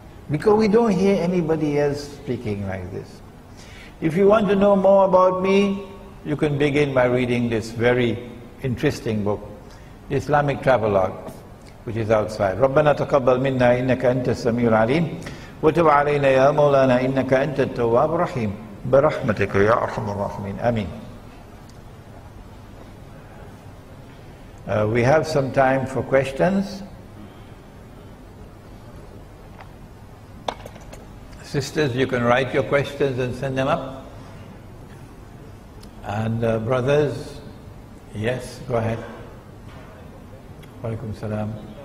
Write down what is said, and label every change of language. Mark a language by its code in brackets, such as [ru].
[en] Because we don't hear anybody else speaking like this. If you want to know more about me, you can begin by reading this very interesting book, the Islamic Travelogue, which is outside. [ar] ربنا تقبل منا إنك أنت السميع العليم وتب علينا يا مولانا إنك أنت التواب الرحيم برحمتك يا أرحم الراحمين آمين. [en] We have some time for questions. Sisters, you can write your questions and send them up. And brothers, yes, go ahead. Walaikum salam.